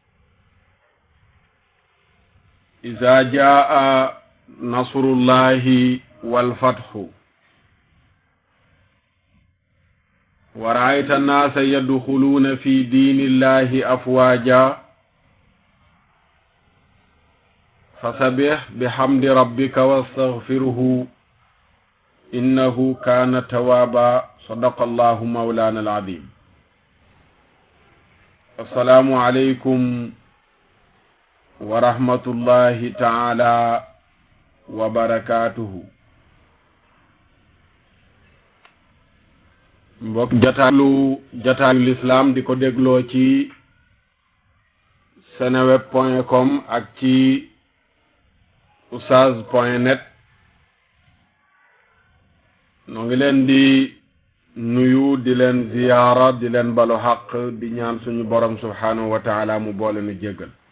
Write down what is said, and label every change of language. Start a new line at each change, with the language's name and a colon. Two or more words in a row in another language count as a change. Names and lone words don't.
Arabic: إذا جاء نصر الله والفتح ورأيت الناس يدخلون في دين الله أفواجا فسبح بحمد ربك واستغفره إنه كان توابا. صدق الله مولانا العظيم. السلام عليكم ورحمة الله تعالى وبركاته.
Wolof: mbokk jataayu l'islam di ko dégloo ci seneweb.com ak ci oustaz.net noo ngi leen di nuyu di leen ziyaara di leen balu xaq di ñaan suñu borom
Arabic: سبحانه وتعالى
Wolof: mu boole nu jéggal.